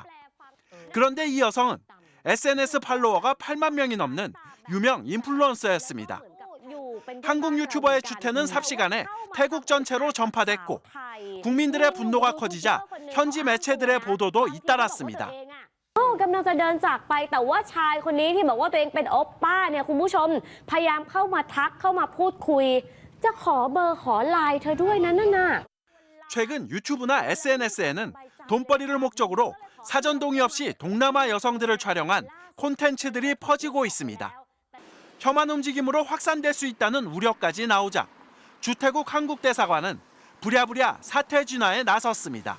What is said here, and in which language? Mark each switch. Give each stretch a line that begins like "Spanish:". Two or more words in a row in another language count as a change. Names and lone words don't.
Korean: 그런데 이 여성은 SNS 팔로워가 8만 명이 넘는 유명 인플루언서였습니다. 한국 유튜버의 추태는 삽시간에 태국 전체로 전파됐고 국민들의 분노가 커지자 현지 매체들의 보도도 잇따랐습니다.
Thai: กำลังจะเดินจากไปแต่ว่าชายคนนี้ที่บอกว่าตัวเองเป็นโอปป้าเนี่ยคุณผู้ชมพยายามเข้ามาทักเข้ามาพูดคุยจะขอเบอร์ขอไลน์เธอด้วยนะนั่นน่ะ
Korean: 최근 유튜브나 SNS에는 돈벌이를 목적으로 사전 동의 없이 동남아 여성들을 촬영한 콘텐츠들이 퍼지고 있습니다. 혐한 움직임으로 확산될 수 있다는 우려까지 나오자 주태국 한국 대사관은 부랴부랴 사태 진화에 나섰습니다.